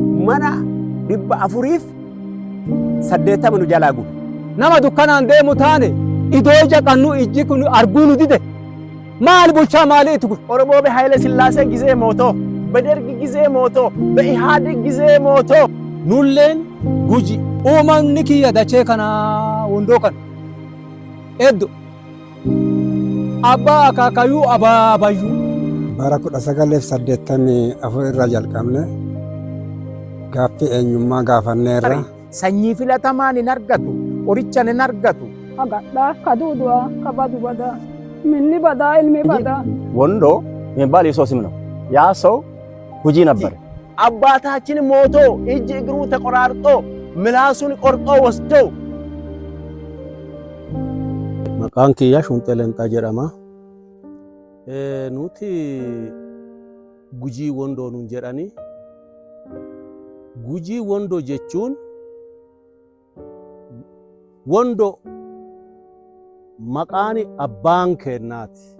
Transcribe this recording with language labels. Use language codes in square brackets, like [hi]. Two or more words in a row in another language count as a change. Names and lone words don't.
[om] mana dhibba afuriif 80 nu jalaa gube. Nama dukkanaan deemu taane idoo jaqannu ijji kun arguu nu dide. Maal bulchaa maaliitu kun? [am] Oromoo በኃይለ ሥላሴ ጊዜ ሞቶ በደርግ ጊዜ ሞቶ በኢህአዴግ ጊዜ ሞቶ [om] Nulleen guji uumamni kiyya dachee kana wondoo kana eddo abbaa akaakayyuu abaabayyuu. Bara 1984 irraa jalqabne gaaffii eenyummaa gaafanneerra. Sanyii filatamaan hin argatu, qorichaan hin argatu. Agadhaa kaduudhaa kabadu badaa minni badaa ilmi badaa. [am] ወንዶ የሚባል የሰው ስም ነው። ያ ሰው ጉጂ ነበር። አባታችን ሞቶ እጅ እግሩ ተቆራርጦ ምላሱን ቆርጦ ወስደው [om] maqaan kiyya Shumxee Leenxaa jedhama. Nuti gujii wondoo nuun jedhani. Gujii wondoo jechuun wondoo maqaan abbaan kennaati.